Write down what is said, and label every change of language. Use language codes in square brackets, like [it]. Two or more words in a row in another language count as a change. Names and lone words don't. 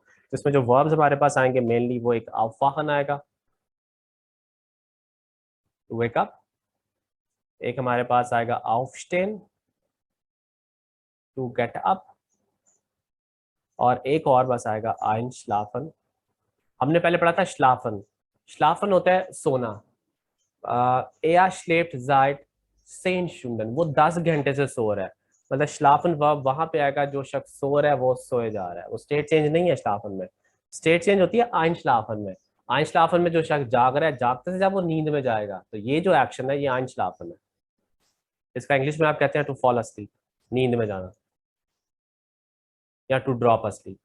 [ur] تو اس میں جو وربز ہمارے پاس آئیں گے مینلی وہ ایک aufwachen آئے گا، ویک اپ. ایک ہمارے پاس آئے گا aufstehen, [en] to get up. [ur] اور ایک اور بس آئے گا einschlafen. ہم نے پہلے پڑھا تھا شلافن، شلافن ہوتا ہے سونا. [de] er schläft seit 10 Stunden, [ur] وہ 10 گھنٹے سے سو رہا ہے. مطلب شلافن ورب وہاں پے آئے گا جو شخص سو رہا ہے وہ سوئے جا رہا ہے، وہ [en] state change [ur] نہیں ہے شلافن میں. [en] state change [ur] ہوتی ہے einschlafen میں۔ einschlafen میں جو شخص جاگ رہا ہے، جاگتے سے جب وہ نیند میں جائے گا، تو یہ جو ایکشن ہے یہ einschlafen ہے. اس کا انگلش میں آپ کہتے ہیں [en] to fall asleep, [ur] نیند میں جانا، یا [en] to drop asleep.